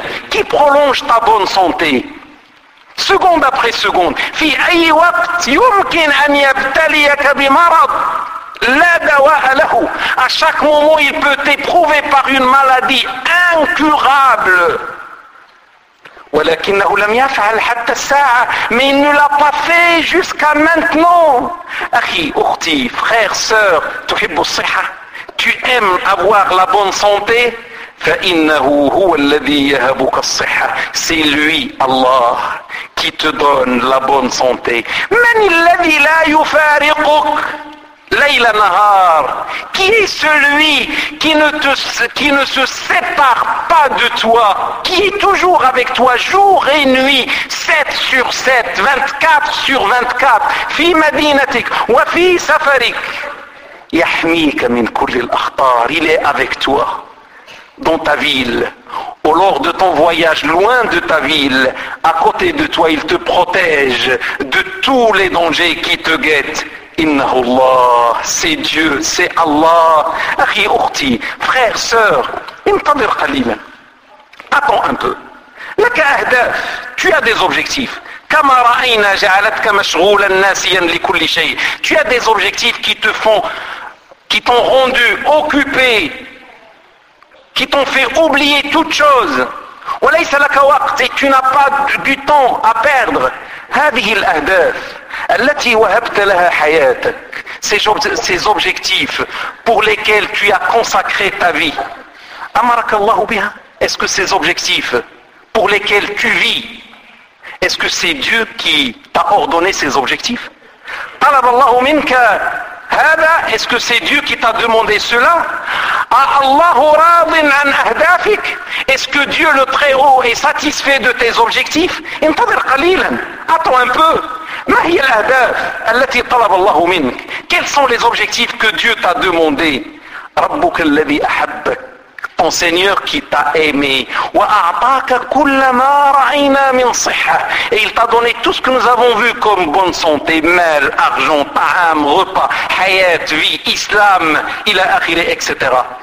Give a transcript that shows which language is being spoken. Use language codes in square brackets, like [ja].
[fr] Qui prolonge ta bonne santé? Seconde après seconde. À chaque moment, il peut t'éprouver par une maladie incurable. [ar] ولكنه لم يفعل حتى الساعة. [fr] Mais il ne l'a pas fait jusqu'à maintenant. [ar] أخي أختي [fr] frère sœur, [ar] تحب الصحة, [fr] tu aimes avoir la bonne santé. [ar] فإنه هو الذي يهبك الصحة. [fr] C'est lui Allah qui te donne la bonne santé. [ar] من الذي لا يفارقك ليل نهار. [fr] Qui est celui qui ne se sépare pas de toi, qui est toujours avec toi jour et nuit, 7 sur 7, 24 sur 24, [ar] fi madinatik wa fi safarik, yahmika min kulli al-akhtar. [fr] Il est avec toi dans ta ville, au lors de ton voyage loin de ta ville, à côté de toi, il te protège de tous les dangers qui te guettent. [ar] إِنَّهُ اللَّهِ, [fr] c'est Dieu, c'est Allah. [ar] أخي أختي, [fr] frère, sœur, [ar] انتظر قليلا. [fr] Attends un peu. [ar] لك أهداف, [fr] tu as des objectifs. [ar] كما رأينا جعلتك مشغولا ناسيا لكل شيء. [fr] Tu as des objectifs qui t'ont rendu occupé, qui t'ont fait oublier toute chose. [ar] وليس لك وقت, [fr] et tu n'as pas du temps à perdre. [ar] هذه الأهداف التي وهبت لها حياتك, [fr] ces objectifs pour lesquels tu as consacré ta vie, [ar] أمرك الله بها, [fr] est-ce que ces objectifs pour lesquels tu vis, est-ce que c'est Dieu qui t'a ordonné ces objectifs? [ar] طلب الله منك هذا, [fr] est-ce que c'est Dieu qui t'a demandé cela? [ar] A الله راض عن أهدافك, [fr] est-ce que Dieu le Très-Haut est satisfait de tes objectifs? [ar] انتظر قليلا, [fr] attends un peu. [ar] ما هي الأهداف التي طلب الله منك? [fr] Quels sont les objectifs que Dieu t'a demandé? [ar] ربك الذي أحبك, [fr] ton Seigneur qui t'a aimé. [ar] وأعطاك كل ما رأينا من صحة, [fr] et il t'a donné tout ce que nous avons vu comme bonne santé, mal, argent, طعام, repas, حيات, vie, islam, [ar] إلى آخره, [fr] etc.